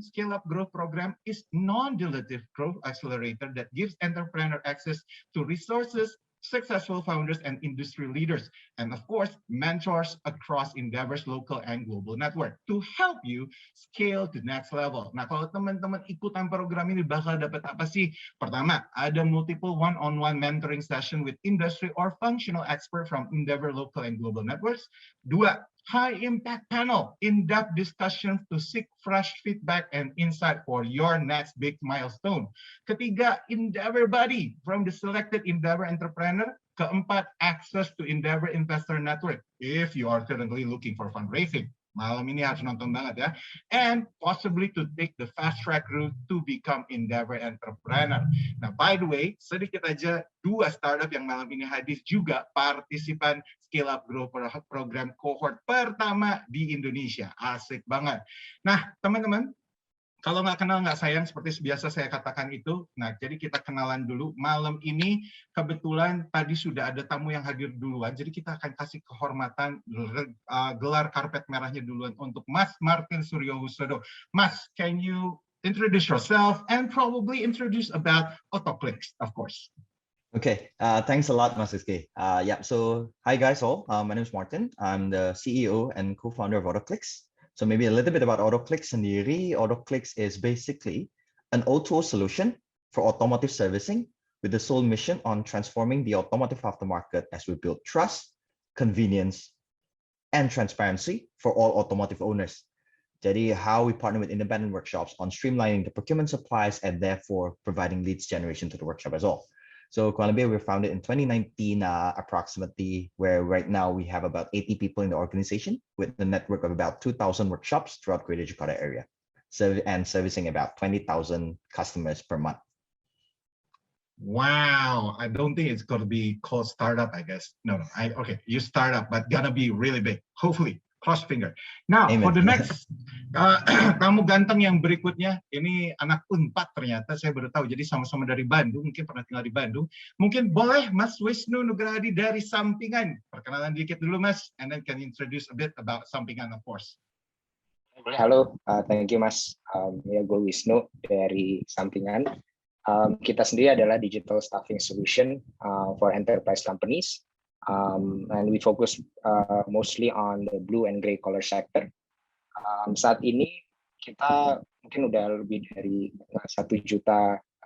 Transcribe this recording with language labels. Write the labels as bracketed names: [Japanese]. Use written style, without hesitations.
[English] Scale-Up Growth Program is non-dilutive growth accelerator that gives entrepreneur access to resources, successful founders and industry leaders, and of course, mentors across Endeavor's local and global network to help you scale to next level. [Indonesian] Nah, kalau teman-teman ikutan program ini bakal dapat apa sih? Pertama, ada [English] multiple one-on-one mentoring session with industry or functional expert from Endeavor local and global networks. [Indonesian] Dua, [English] high impact panel, in-depth discussion to seek fresh feedback and insight for your next big milestone. [Indonesian] Ketiga, [English] Endeavor Buddy from the selected Endeavor entrepreneur. [Indonesian] Keempat, [English] access to Endeavor Investor Network if you are currently looking for fundraising. [Indonesian] Malam ini harus nonton banget ya. [English] And possibly to take the fast track route to become Endeavor entrepreneur. [Indonesian] Nah, [English] by the way, [Indonesian] sedikit aja, dua startup yang malam ini hadir juga partisipan Scale-Up Growth Program cohort pertama di Indonesia. Asik banget. Nah, teman-teman, kalau nggak kenal nggak sayang, seperti biasa saya katakan itu. Nah, jadi kita kenalan dulu. Malam ini kebetulan tadi sudah ada tamu yang hadir duluan, jadi kita akan kasih kehormatan, gelar karpet merahnya duluan untuk Mas Martin Suryohusodo. [English] Mas, can you introduce yourself and probably introduce about Otoklix, of course. Okay, thanks a lot, Mas Rizky. So hi guys all, my name is Martin. I'm the CEO and co-founder of Otoklix. So maybe a little bit about Otoklix [Indonesian] sendiri. [English] Otoklix is basically an O2O solution for automotive servicing with the sole mission on transforming the automotive aftermarket as we build trust, convenience, and transparency for all automotive owners. [Indonesian] Jadi [English] how we partner with independent workshops on streamlining the procurement supplies and therefore providing leads generation to the workshop as well. So Columbia, we were founded in 2019 approximately, where right now we have about 80 people in the organization with a network of about 2,000 workshops throughout Greater Jakarta area, and servicing about 20,000 customers per month. Wow, I don't think it's gonna be called startup, I guess. No, okay, you startup, but gonna be really big, hopefully. Cross finger. Now, Amen. For the next [Indonesian] tamu ganteng yang berikutnya, ini anak Unpad ternyata, saya baru tahu. Jadi sama-sama dari Bandung, mungkin pernah tinggal di Bandung. Mungkin boleh Mas Wisnu Nugrahadi dari Sampingan. Perkenalan dikit dulu Mas, [English] and then can you introduce a bit about Sampingan, of course. [Indonesian] Halo, [English] thank you [Indonesian] Mas. Ya, gue Wisnu dari Sampingan. Kita sendiri adalah [English] digital staffing solution for enterprise companies. And we focus mostly on the blue and gray collar sector. [Indonesian] Saat ini kita mungkin udah lebih dari 1 juta